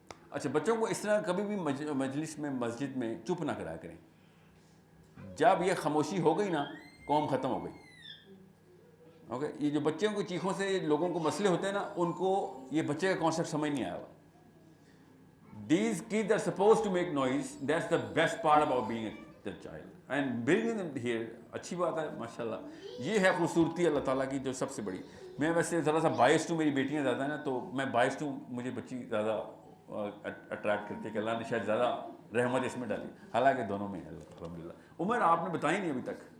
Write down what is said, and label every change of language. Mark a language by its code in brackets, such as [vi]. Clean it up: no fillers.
[ur] اچھا, بچوں کو اس طرح کبھی بھی مجلس میں مسجد میں چپ نہ کرایا کریں. جب یہ خاموشی ہو گئی نا قوم ختم ہو گئی. اوکے, یہ جو بچوں کی چیخوں سے لوگوں کو مسئلے ہوتے ہیں نا, ان کو یہ بچے کا کانسیپٹ سمجھ نہیں آیا ہوا. [en] These kids are supposed to make noise. That's the best part about being a child. And bringing them here, [ur] اچھی بات ہے ماشاء اللہ. یہ ہے خوبصورتی اللہ تعالیٰ کی جو سب سے بڑی. میں ویسے ذرا سا بائس ہوں, میری بیٹیاں زیادہ ہیں نا, تو میں بائس ہوں, مجھے بچی زیادہ اٹریکٹ کرتی ہے کہ اللہ نے شاید زیادہ رحمت اس میں ڈالی, حالانکہ دونوں میں ہے الحمدللہ. عمر آپ نے بتائی نہیں ابھی تک.